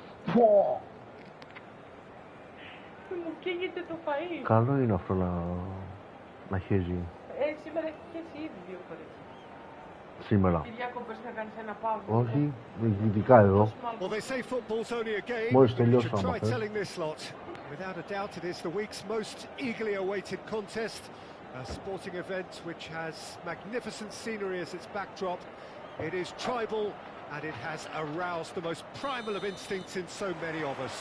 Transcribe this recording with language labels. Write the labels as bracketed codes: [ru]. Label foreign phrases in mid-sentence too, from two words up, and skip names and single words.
[el] Πω! Μου καίγεται το φαΐ. Καλό είναι αυτό να χέζει. Σήμερα έχει χέσει ήδη 2 φορές. Σήμερα. Οι διακοπές θα κάνεις ένα Pubg. Όχι, ειδικά εδώ. [en] Well, they say football's only a game, [el] Μόλις [en] but you [el] τελειώσω [en] should [el] άμα [en] try [el] θες. [en] telling this lot. Without a doubt, it is the week's most eagerly awaited contest. A sporting event which has magnificent scenery as its backdrop. It is tribal, and it has aroused the most primal of instincts in so many of us.